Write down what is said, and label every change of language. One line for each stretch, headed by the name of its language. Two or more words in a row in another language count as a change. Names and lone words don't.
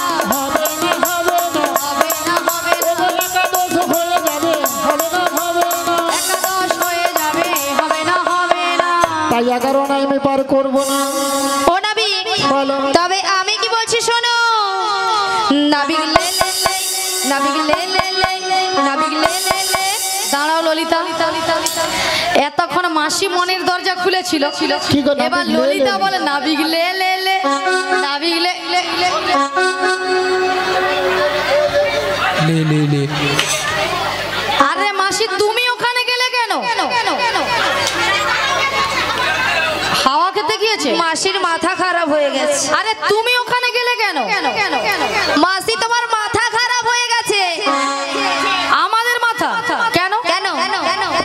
Bangla: হবে না, হবে না, হবে না, হবে না, একাদশ হয়ে যাবে, হবে না, হবে না। একাদশ হয়ে যাবে, হবে না, হবে না। তাই 11 আনায় আমি পার করবো না। ও নাবি, বলো। তবে আমি কি বলছি শোনো। নাবিক লে লে লে, নাবিক লে লে লে, নাবিক লে লে লে। দাঁড়াও ললিতা, এতক্ষণ মাসি মনের দরজা খুলেছিল, কি গো, নাবিক এবার লে লে ললিতা লে। বলে নাবিক লে লে লে, নাবিক লে লে লে। লে লে লে। আরে মাসি তুমি ওখানে গেলে কেন? হাওয়া খেতে গিয়েছে? মাসির মাথা খারাপ হয়ে গেছে। আরে তুমি ওখানে গেলে কেন? মাসি তোমার মাথা খারাপ হয়ে গেছে। আমাদের মাথা কেন? কেন? কেন?